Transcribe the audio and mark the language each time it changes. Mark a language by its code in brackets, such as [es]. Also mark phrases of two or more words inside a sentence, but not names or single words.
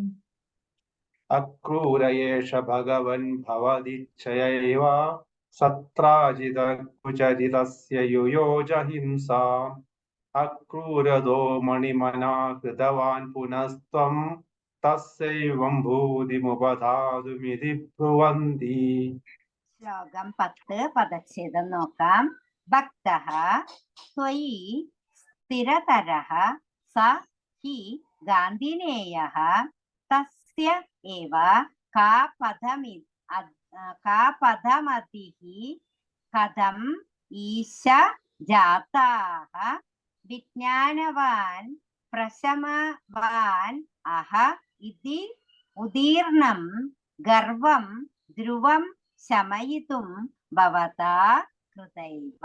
[sa] अक्रूर एष भगवन् भवदिच्छयैव सत्राजितकुचरितस्य युयोज हिंसा अक्रूरदो मणिमना कृतवान् पुनस्त्वं तस्यैवं भूतिमुपधातुमिति ब्रुवन्ति [ml] ശ്ലോകം 10 പദച്ഛേദം നോക്കാം. [sa] ഭക്തഃ ത്വയി സ്ഥിരതരഃ സ ഹി ഗാന്ധിനേയഃ തസ്യ ഏവ കാ പദമതിഃ കഥം ഈശ ജാതാഃ വിജ്ഞാനവാൻ പ്രശമവാൻ അഹ ഇതി ഉദീർണം ഗർവം ധ്രുവം ശമയിതും ഭവതാ കൃതൈവ.